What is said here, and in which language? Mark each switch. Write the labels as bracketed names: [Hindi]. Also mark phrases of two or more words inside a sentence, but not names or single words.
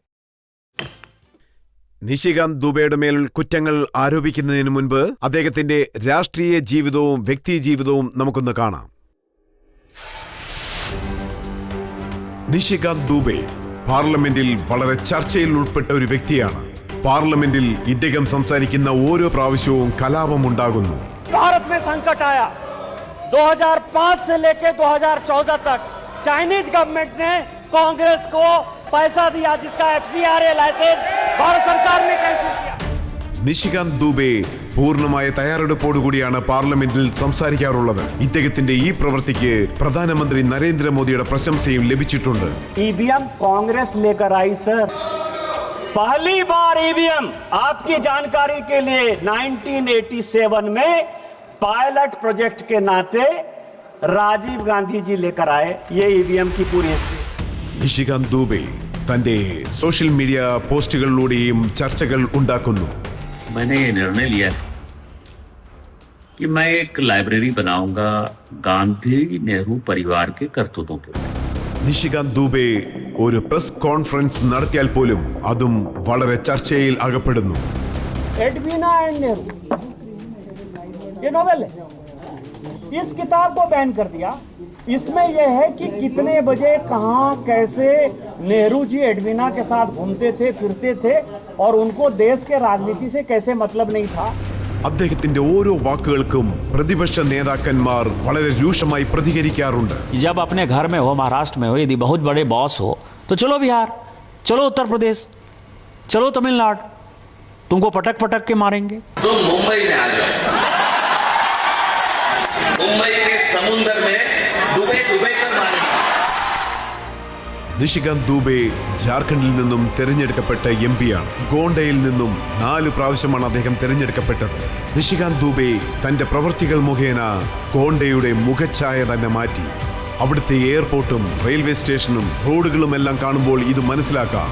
[Malayalam] നിഷികാന്ത് ദുബെയുടെ മേൽ കുറ്റങ്ങൾ ആരോപിക്കുന്നതിന് മുൻപ് അദ്ദേഹത്തിന്റെ രാഷ്ട്രീയ ജീവിതവും വ്യക്തി ജീവിതവും നമുക്കൊന്ന് കാണാം. നിഷികാന്ത് ദുബെ പാർലമെന്റിൽ വളരെ ചർച്ചയിൽ ഉൾപ്പെട്ട ഒരു വ്യക്തിയാണ്. പാർലമെന്റിൽ ഇദ്ദേഹം സംസാരിക്കുന്ന ഓരോ പ്രാവശ്യവും കലാപമുണ്ടാകുന്നു. [Hindi] भारत में संकट आया 2005 से लेकर 2014 तक [English] Chinese government [Hindi] ने कांग्रेस को पैसा दिया जिसका [English] FCRA license [Hindi] भारत सरकार ने कैंसिल किया. [Malayalam] നിഷികാന്ത് ദുബെ പൂർണ്ണമായ തയ്യാറെടുപ്പോടുകൂടിയാണ് പാർലമെന്റിൽ സംസാരിക്കാറുള്ളത്. ഇദ്ദേഹത്തിന്റെ ഈ പ്രവൃത്തിക്ക് പ്രധാനമന്ത്രി നരേന്ദ്രമോദിയുടെ പ്രശംസയും ലഭിച്ചിട്ടുണ്ട്. [Hindi] ईवीएम कांग्रेस लेकर आई सर. पहली बार ईवीएम आपकी जानकारी के लिए 1987 में [English] pilot project [Hindi] के नाते राजीव गांधी जी लेकर आए. ये ईवीएम की पूरी हिस्ट्री. [Malayalam] നിഷികാന്ത് ദുബെ തന്റെ [English] social media [Malayalam] പോസ്റ്റുകളിലൂടെയും ചർച്ചകൾ ഉണ്ടാക്കുന്നു. [Hindi] मैंने ये निर्णय लिया है कि मैं एक लाइब्रेरी बनाऊंगा गांधी नेहरू परिवार के करतूतों के. [Malayalam] നിഷികാന്ത് ദുബെ ഒരു [English] press conference [Malayalam] നടത്തിയാൽ പോലും അതും വളരെ ചർച്ചയിൽ അകപ്പെടുന്നു. [Hindi] एडवीना एंड नेहरू ये नोवेल है. इस किताब को बैन कर दिया. इसमें यह है कि कितने बजे कहां कैसे नेहरू जी एडवीना के साथ घूमते थे फिरते थे और उनको देश के राजनीति से कैसे मतलब नहीं था. [Malayalam] അദ്ദേഹത്തിന്റെ ഓരോ വാക്കുകൾക്കും പ്രതിപക്ഷ നേതാക്കന്മാർ വളരെ രൂക്ഷമായി പ്രതികരിക്കാറുണ്ട്. [Hindi] जब अपने घर में हो, महाराष्ट्र में हो, यदि बहुत बड़े बॉस हो तो चलो बिहार, चलो उत्तर प्रदेश, चलो तमिलनाडु, तुमको पटक पटक के मारेंगे. तुम मुंबई में आ जाओ. मुंबई के समुद्र में डूबे डूबे कर मारेंगे. [Malayalam] നിഷികാന്ത് ദുബെ ജാർഖണ്ഡിൽ നിന്നും തെരഞ്ഞെടുക്കപ്പെട്ട MP-യാണ്. ഗോണ്ടയിൽ നിന്നും 4 പ്രാവശ്യമാണ് അദ്ദേഹം തെരഞ്ഞെടുക്കപ്പെട്ടത്. നിഷികാന്ത് ദുബെ തന്റെ പ്രവൃത്തികൾ മുഖേന ഗോണ്ടയുടെ മുഖഛായ തന്നെ മാറ്റി. അവിടുത്തെ എയർപോർട്ടും റെയിൽവേ സ്റ്റേഷനും റോഡുകളും എല്ലാം കാണുമ്പോൾ ഇത് മനസ്സിലാക്കാം.